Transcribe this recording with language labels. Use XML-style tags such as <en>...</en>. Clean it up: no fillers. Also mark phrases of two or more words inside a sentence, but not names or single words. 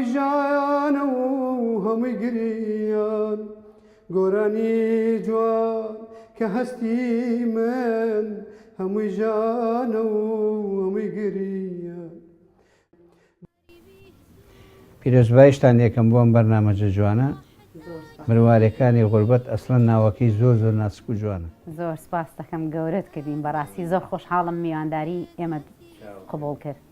<fa>جان و همه گریان گرانی جوان که هستی من همه جان و همه گریان.</fa> <ckb>پیرۆزبایشتان یەکەم بۆم بەرنامەجە جوانە. مروارەکانی غوربەت ئەسڵەن ناوەکەی زۆر زۆر ناسک و جوانە. زۆر سپاس دەکەم گەورەت کردین، بەڕاستی زۆر خۆشحاڵم میوانداری ئێمە قبول کرد.</ckb>